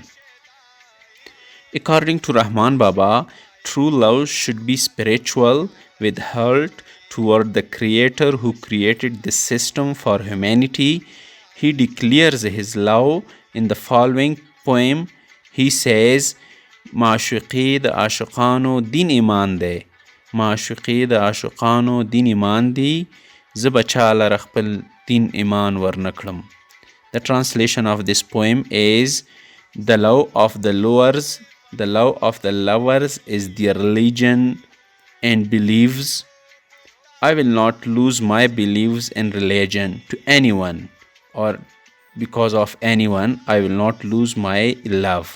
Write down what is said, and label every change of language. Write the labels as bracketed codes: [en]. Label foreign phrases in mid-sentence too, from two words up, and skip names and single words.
[en] According to Rahman Baba, true love should be spiritual, with heart toward the Creator who created this system for humanity. He declares his love in the following poem. He says, [ps] معشوقی د عاشقانو دین ایمان دی، معشوقی د عاشقانو دین ایمان دی، زه به چا لره خپل دین ایمان ورنکړم. [en] The translation of this poem is, the love of the lovers is their religion and beliefs. I will not lose my beliefs and religion to anyone, or because of anyone, I will not lose my love.